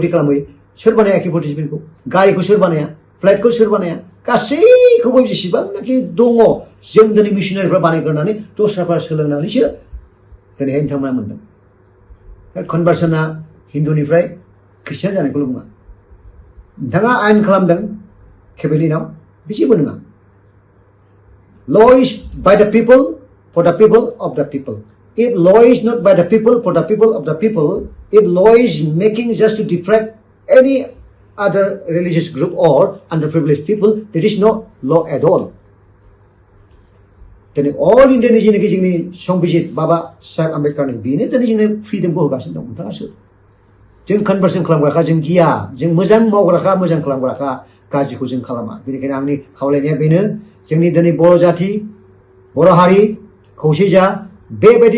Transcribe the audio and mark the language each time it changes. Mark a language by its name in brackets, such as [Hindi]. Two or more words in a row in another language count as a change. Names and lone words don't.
[Bodo] खालामहोयो सोर बानाया AK-47खौ गारिखौ सोर बानाया फ्लाइटखौ सोर बानाया गासैखौबो जेसेबांनाखि दङ जों दिनै मिशनारिफ्रा बानायग्रोनानै दस्राफ्रा सोलोंनानैसो दिनैहाय नोंथांमोना मोनदों कनभार्सना हिन्दुनिफ्राय ख्रिस्टियान जानायखौल' बुङा नोंथाङा आयेन खालामदों केबिनेटआव बे जेबो नङा [English] law is by the people for the people of the people if law is not by the people for the people of the people if law is making just to detract any other religious group or underprivileged people there is no law at all [Bodo] दिनै अल इन्डियानि जेनाखि जोंनि संबिजित बाबा साहेब आम्बेडकारनि बेनो दिनै जोंनो फ्रिदमखौ होगासिनो दं नोंथाङासो जों कनभार्सन खालामग्राखा जों गिया जों मोजां मावग्राखा मोजां खालामग्राखा गाज्रिखौ जों खालामा बेनिखायनो आंनि खावलायनाया बेनो जोंनि दिनै बर' जाति बर' हारि खौसे जा बेबायदि